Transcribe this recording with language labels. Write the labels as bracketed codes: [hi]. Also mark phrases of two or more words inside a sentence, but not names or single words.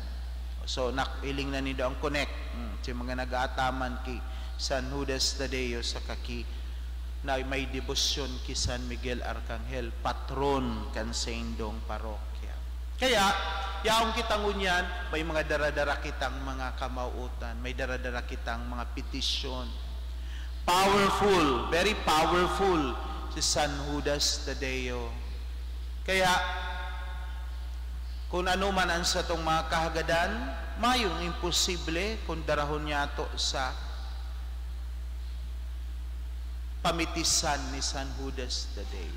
[bik] So, nakiling na nindo ang connect. Si mga nag-aataman kay San Judas Tadeo sa kaki na may debosyon kay San Miguel Arcangel, patron kan sa indong parokya. Kaya, yaong kitang unyan, may mga daradara kitang mga kamauutan, may daradara kitang mga petisyon. [en] Powerful, very powerful si San Judas Tadeo. [bik] Kaya, kung ano man ang sa itong mga kahagadan, mayong imposible kung darahon niya ito sa pamitisan ni San Judas Tadeo.